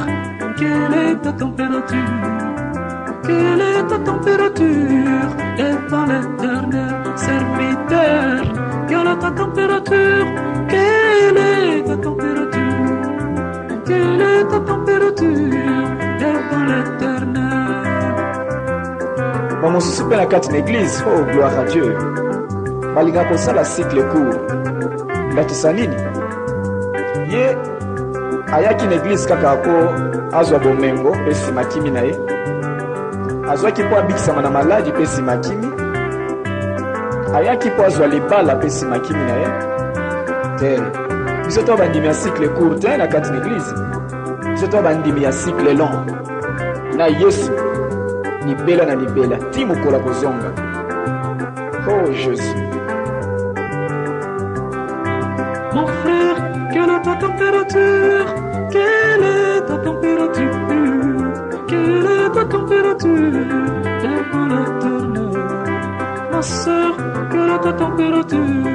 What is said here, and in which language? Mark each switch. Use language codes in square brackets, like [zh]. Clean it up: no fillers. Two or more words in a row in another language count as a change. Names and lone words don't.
[fr] Quelle est ta température? Quelle est ta température devant l'Éternel? Serviteur, quelle est ta température? Quelle est ta température? Quelle est ta température devant l'Éternel? [ln] Bamosusu mpe na kati na église. [fr] Oh gloire à Dieu. [ln] Balinga kosala [fr] cycle court. [ln] Ndakisa nini? Ye ayaki na église kaka ako azwa bomengo mpe nsima kimi na ye. Azwaki mpo abikisama na maladi mpe nsima kimi. Ayaki mpo azwa libala mpe nsima kimi na ye. Te biso to bandimi ya [fr] cycle court [ln] te na kati na église. Biso to bandimi ya [fr] cycle long. [ln] Na Yesu libela na libela ti mokola kozonga. [fr] Oh Jésus. Mon frère, quelle est ta température? Quelle est ta température? Quelle est ta température devant l'Éternel? Ma soeur, quelle est ta température?